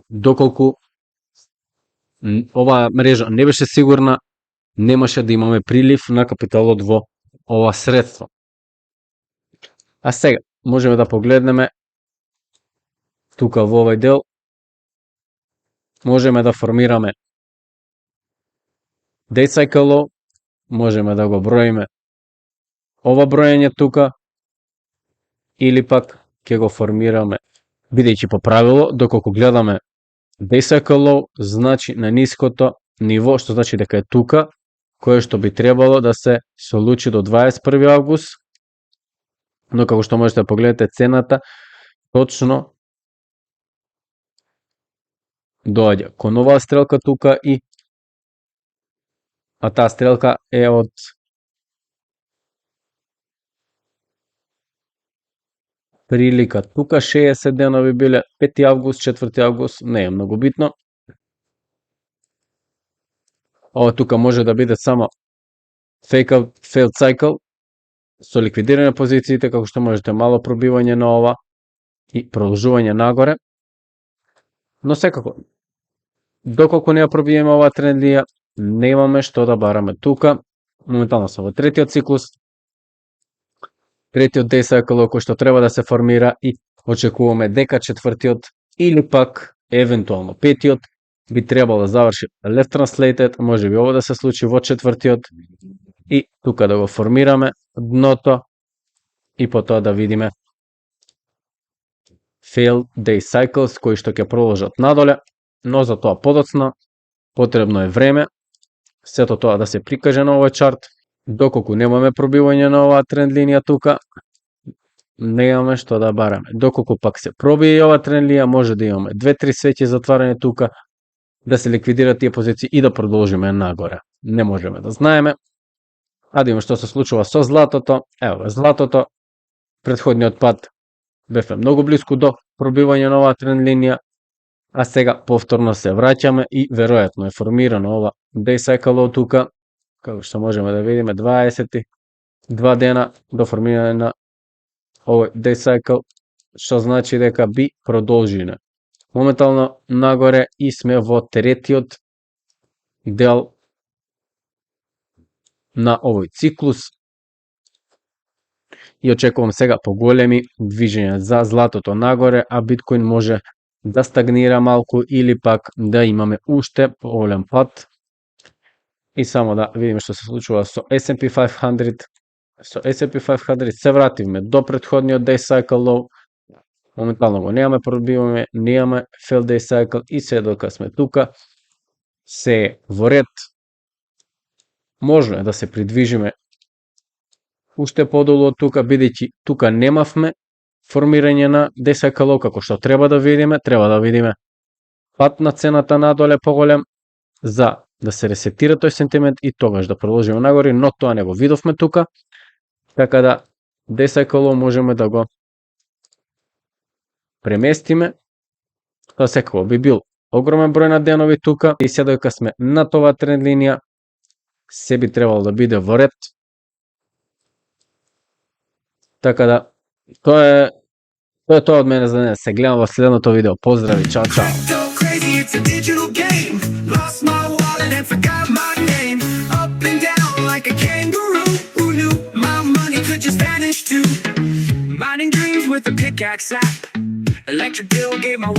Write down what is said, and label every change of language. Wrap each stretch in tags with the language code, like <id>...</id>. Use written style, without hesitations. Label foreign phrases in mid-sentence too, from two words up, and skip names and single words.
<mk>Доколку оваа мрежа не беше сигурна, немаше да имаме прилив на капиталот во ова средство. А сега можеме да погледнеме тука во овој дел, можеме да формираме</mk> <en>day cycle,</en> <mk>можеме да го броиме ова броење тука, или пак ќе го формираме, бидејќи по правило, доколку гледаме</mk> <en>day cycle,</en> <mk>значи на ниското ниво, што значи дека е тука, кое што би требало да се случи до 21 август, но како што можете да погледнете цената, точно доаѓа кон оваа стрелка тука, а таа стрелка е од прилика тука 60 дена би биле 5 август, 4 август, не е многу битно. Ова тука може да биде само</mk> <en>fake out, failed cycle,</en> <mk>со ликвидирање позициите, како што можете мало пробивање на ова и продолжување нагоре. Но секако, доколку не ја пробиеме оваа тренд линија, немаме што да бараме тука. Моментално се во третиот циклус, третиот</mk> <en>day cycle</en> <mk>кој што треба да се формира, и очекуваме дека четвртиот или пак евентуално петиот би требало да заврши</mk> <en>left translated,</en> <mk>може би ово да се случи во четвртиот и тука да го формираме дното и потоа да видиме</mk> <en>failed day cycles</en> <mk>кои што ќе продолжат надоле, но за тоа подоцна потребно е време сето тоа да се прикаже на овој чарт. Доколку немаме пробивање на оваа тренд линија тука, немаме што да бараме. Доколку пак се пробие оваа тренд линија, може да имаме 2-3 свеќи затварање тука, да се ликвидираат тие позиции и да продолжиме нагоре. Не можеме да знаеме. А да имаме што се случува со златото. Ево, златото, претходниот пат бевме многу близко до пробивање на оваа тренд линија, а сега повторно се враќаме и веројатно е формирано ова</mk> <en>day cycle</en> <mk>тука, како што можеме да видиме 22 дена до формирање на овој</mk> <en>day cycle,</en> <mk>што значи дека би продолжиле моментално нагоре и сме во третиот дел на овој циклус и очекувам сега поголеми движења за златото нагоре, а биткоин може да стагнира малку или пак да имаме уште поголем пат. И само да видиме што се случува со S&P 500. Со S&P 500 се вративме до претходниот</mk> <en>day cycle low.</en> <mk>Моментално го немаме, пробиваме, немаме</mk> <en>fail day cycle</en> <mk>и се дока сме тука, се во ред. Можно е да се придвижиме уште подолу од тука, бидејќи тука немавме формирање на</mk> <en>day cycle low</en> <mk>како што треба да видиме пат на цената надоле поголем за да се ресетира тој сентимент и тогаш да продолжиме нагоре, но тоа не го видовме тука, така да</mk> <en>day cycle low</en> <mk>можеме да го преместиме. Тоа секако би бил огромен број на денови тука и се дека сме на тоа тренд линија, се би требало да биде во ред. Така да, тоа е тоа од мене за денес. Се гледам во следното видео. Поздрави, чао, чао.</mk> <en>Crypto crazy, it's a digital game. Lost my wallet and forgot my name. Up and down like a kangaroo. Who knew my money could just vanish too? Mining dreams with a pickaxe app. Electric bill gave my</en>